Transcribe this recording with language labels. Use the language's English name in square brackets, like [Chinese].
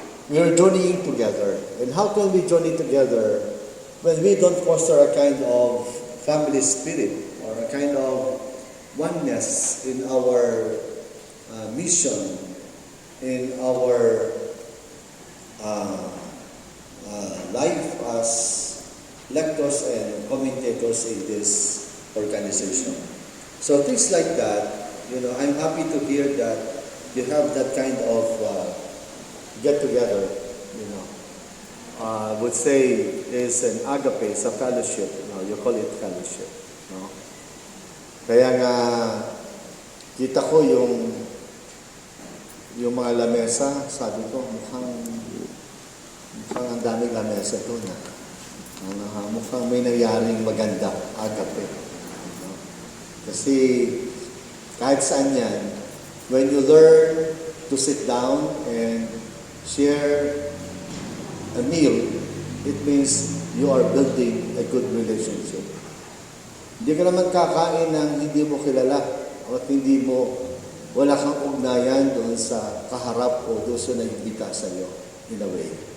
[English] We are journeying together. And how can we journey together when we don't foster a kind of family spirit or a kind of oneness in our mission, in our life as lectors and commentators in this organization. So things like that, I'm happy to hear that you have that kind of get-together, I would say is an agape, sa fellowship. You call it fellowship. No? [Filipino] Kaya nga, kita ko yung mga lamesa, sabi ko, mukhang ang daming lamesa doon. Mukhang may nangyaring maganda, agape. No? Kasi kahit saan yan, [English] when you learn to sit down and share a meal, it means you are building a good relationship. [Filipino] Hindi ka naman kakain ng hindi mo kilala o wala kang ugnayan doon sa kaharap o doon sa nag-imbita sa iyo, [English] in a way.